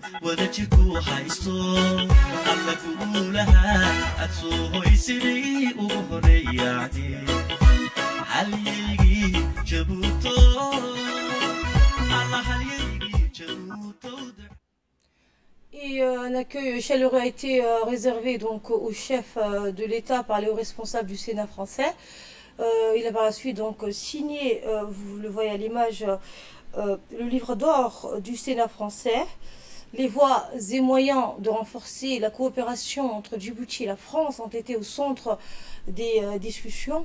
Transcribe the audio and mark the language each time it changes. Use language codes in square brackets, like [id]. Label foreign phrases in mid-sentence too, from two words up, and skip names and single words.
[so] wadajirku haysto alla guulaha aad soo hoysidii ugu horeeyaane halyeygii jabuuto alla halyeygii jabuuto. [fr] Et un accueil chaleureux a été réservé donc au chef de l'État par les hauts responsables du Sénat français. Il a par la suite donc signé, vous le voyez à l'image, le livre d'or du Sénat français, les voies et moyens de renforcer la coopération entre Djibouti et la France ont été au centre des discussions.